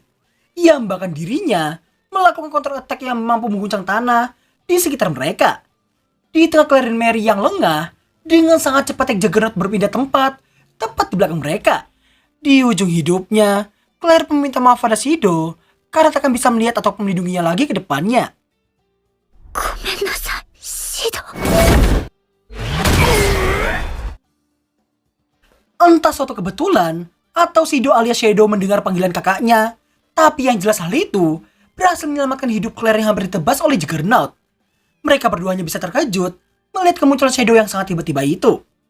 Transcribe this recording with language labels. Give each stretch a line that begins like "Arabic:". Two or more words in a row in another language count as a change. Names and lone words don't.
Indonesian: Yang bahkan dirinya melakukan
English: counter attack
Indonesian: yang mampu mengguncang tanah di sekitar mereka. Di tengah Claire dan Mary yang lengah, dengan sangat cepat Juggernaut berpindah tempat, tepat di belakang mereka. Di ujung hidupnya, Claire meminta maaf pada Shido karena tak akan bisa melihat atau melindunginya lagi ke depannya.
Japanese: ごめんなさい、シド。
Indonesian: Entah suatu kebetulan atau Shido alias Shadow mendengar panggilan kakaknya, tapi yang jelas hal itu berhasil menyelamatkan hidup Claire yang hampir ditebas oleh Juggernaut. Mereka berdua hanya bisa terkejut melihat kemunculan Shadow yang sangat tiba-tiba itu.